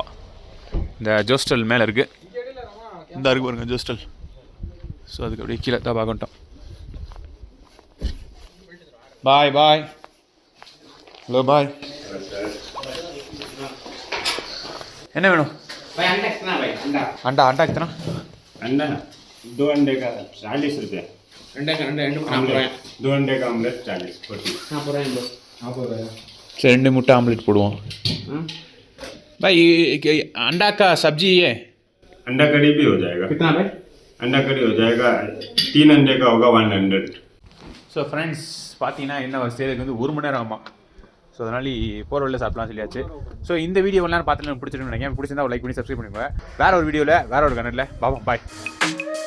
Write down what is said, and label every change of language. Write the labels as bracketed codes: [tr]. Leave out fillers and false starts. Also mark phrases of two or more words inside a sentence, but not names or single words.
[ta] இந்த ஜோஸ்டல் மேலே இருக்குது, இந்த இருக்கு பாருங்க ஜோஸ்டல். ஸோ அதுக்கு அப்படியே கீழே தாபா கொண்டோம். பாய் பாய். ஹலோ பாய். என்ன வேணும்? [hi] अंडा अंडा कितना? अंडा 2 अंडे का 40 रुपये। दो अंडे का ऑमलेट 40 [ta] சார் 2 முட்டை ஆம்லெட் போடுவோம். [hi] भाई अंडा का सब्जी है? अंडा करी भी हो जाएगा। कितना भाई? अंडा करी हो जाएगा, 3 अंडे का होगा 100। [ta] ஸோ ஃப்ரெண்ட்ஸ் பார்த்தீங்கன்னா என்ன செய்யறதுக்கு வந்து 1 மணி நேரம் ஆகும். ஸோ அதனால போகிற வழியில் சாப்பிடலாம் சொல்லியாச்சு. ஸோ இந்த வீடியோ எல்லாம் பார்த்துட்டு பிடிச்சிருக்கேன் நினைக்கிறேன். பிடிச்சிருந்தா ஒரு லைக் பண்ணி சப்ஸ்கிரைப் பண்ணிக்கோங்க. வேற ஒரு வீடியோவில் வேற ஒரு கனெக்டில் பாப்போம். பாய்.